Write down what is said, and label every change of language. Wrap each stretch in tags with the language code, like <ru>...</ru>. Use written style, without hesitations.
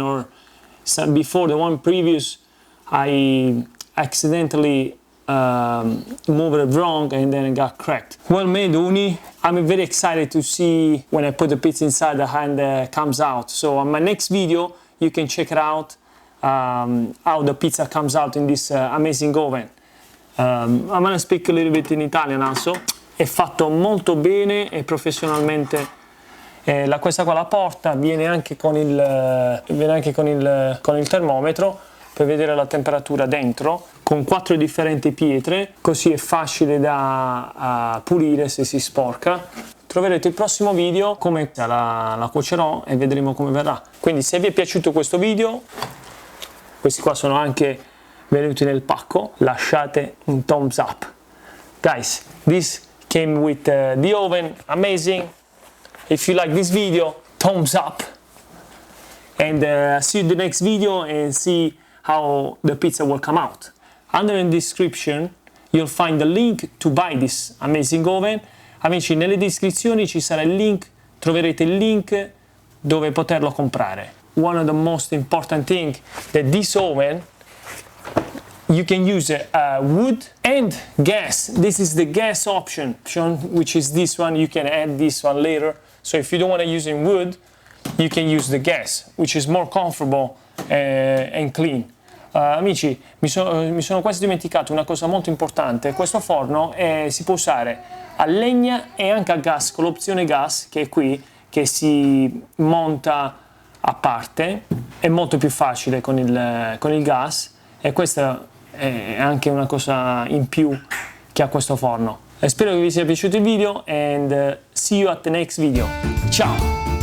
<en>Or before the one previous, I accidentally moved it wrong and then it got cracked. Well made, Uni. I'm very excited to see when I put the pizza inside the hand comes out. So on my next video you can check it out how the pizza comes out in this amazing oven. I'm gonna speak a little bit in Italian also.</en> <it>È fatto molto bene e professionalmente. Questa qua la porta viene anche con il termometro per vedere la temperatura dentro, con 4 differenti pietre, così è facile da pulire se si sporca. Troverete il prossimo video come la cuocerò e vedremo come verrà. Quindi se vi è piaciuto questo video, questi qua sono anche venuti nel pacco, lasciate un thumbs up.</it> <en>Guys, this came with the oven, amazing. If you like this video, thumbs up. And see you in the next video and see how the pizza will come out. Under in the description you'll find the link to buy this amazing oven.</en> <it>Amici, nelle descrizioni ci sarà il link, troverete il link dove poterlo comprare.</it> <en>One of the most important thing that this oven, you can use wood and gas. This is the gas option, which is this one. You can add this one later. So if you don't want to use in wood, you can use the gas, which is more comfortable and clean.</en> <it>Amici, mi sono quasi dimenticato una cosa molto importante. Questo forno si può usare a legna e anche a gas, con l'opzione gas che è qui, che si monta a parte. È molto più facile con il gas, e questa è anche una cosa in più che ha questo forno. Spero che vi sia piaciuto il video</it> <en>and see you at the next video.</en> <it>Ciao!</it>